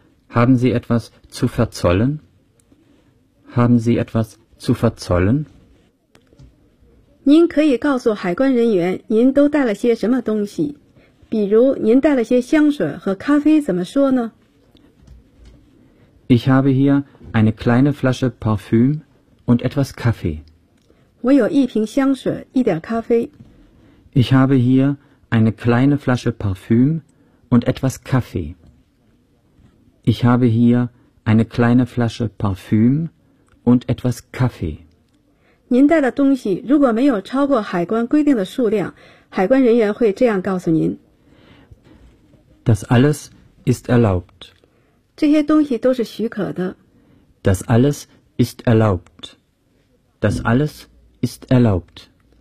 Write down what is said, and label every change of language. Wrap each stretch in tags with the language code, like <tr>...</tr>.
<de>Haben Sie etwas zu verzollen? Haben Sie etwas zu verzollen?</de> <zh>您可以告诉海关人员您都带了些什么东西，比如您带了些香水和咖啡怎么说呢？</zh> <de>Ich habe hier eine kleine Flasche Parfüm und etwas Kaffee.</de> <zh>我有一瓶香水，一点咖啡。</zh> <de>Ich habe hier eine kleine Flasche Parfüm und etwas Kaffee. Ich habe hier eine kleine Flasche Parfüm und etwas Kaffee.</de> <zh>您带的东西如果没有超过海关规定的数量，海关人员会这样告诉您。</zh> <de>Das alles ist erlaubt.</de> <zh>这些东西都是许可的。</zh> <de>Das alles ist erlaubt. Das alles ist erlaubt.</de>